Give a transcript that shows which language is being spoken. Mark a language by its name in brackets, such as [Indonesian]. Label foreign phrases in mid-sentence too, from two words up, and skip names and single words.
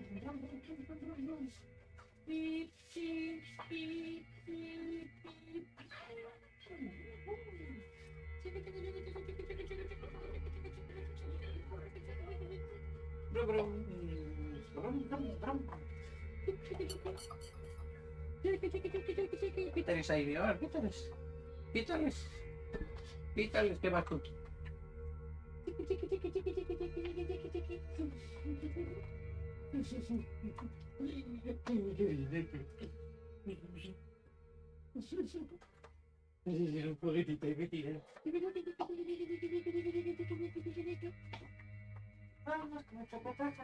[Spanish] Beep, beep, beep, beep, beep. Brum, brum. Brum, brum, brum. Pítales ahí, a ver, pítales. Pítales. Pítales, ¿qué vas tú? Un poquitito, vamos con el tacataca.